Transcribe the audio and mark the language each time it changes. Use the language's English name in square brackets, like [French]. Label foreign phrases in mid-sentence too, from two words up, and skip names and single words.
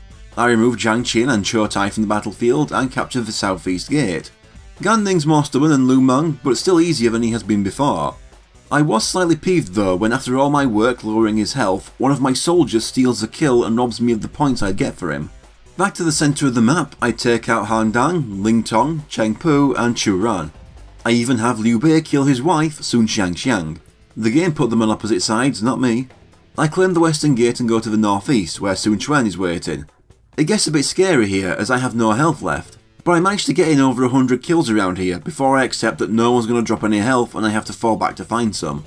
[English] I remove Jiang Qin and Chou Tai from the battlefield and capture the southeast gate. Gan Ning's more stubborn than Lu Meng, but it's still easier than he has been before. I was slightly peeved though when after all my work lowering his health, one of my soldiers steals the kill and robs me of the points I'd get for him. Back to the centre of the map, I take out Han Dang, Ling Tong, Cheng Pu and Chu Ran. I even have Liu Bei kill his wife, Sun Xiangxiang. The game put them on opposite sides, not me. I claim the western gate and go to the northeast, where Sun Quan is waiting. It gets a bit scary here as I have no health left, but I managed to get in over 100 kills around here before I accept that no one's going to drop any health and I have to fall back to find some.